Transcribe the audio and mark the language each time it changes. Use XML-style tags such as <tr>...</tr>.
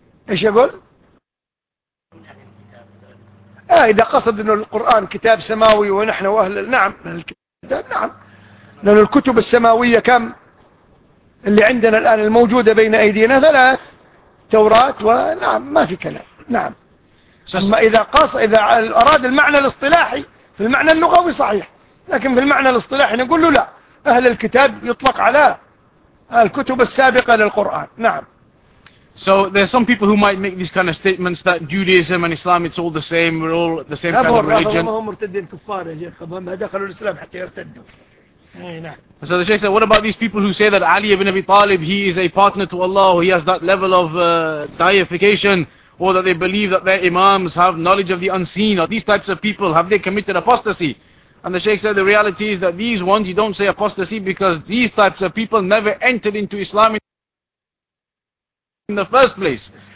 <ar>ايش يقول اذا قصد ان القرآن كتاب سماوي ونحن واهل نعم الكتاب نعم لان الكتب السماوية كم اللي عندنا الان الموجودة بين ايدينا ثلاث توراة ونعم ما في كلام نعم اما اذا اراد المعنى الاصطلاحي في المعنى اللغوي صحيح لكن في المعنى الاصطلاحي نقول له لا أهل الكتاب يطلق على الكتب السابقة للقرآن نعم</ar> <en>So there are some people who might make these kind of statements that Judaism and Islam it's all the same we're all the same kind of religion</en> <ar>هم مرتدين كفار ما دخلوا الإسلام حتى يرتدوا</ar> <en>نعم So the Sheikh said what about these people who say that Ali ibn Abi Talib he is a partner to Allah he has that level of deification or that they believe that their imams have knowledge of the unseen or these types of people have they committed apostasy And the Sheikh said the reality is that these ones, you don't say apostasy because these types of people never entered into Islam in the first place.</en>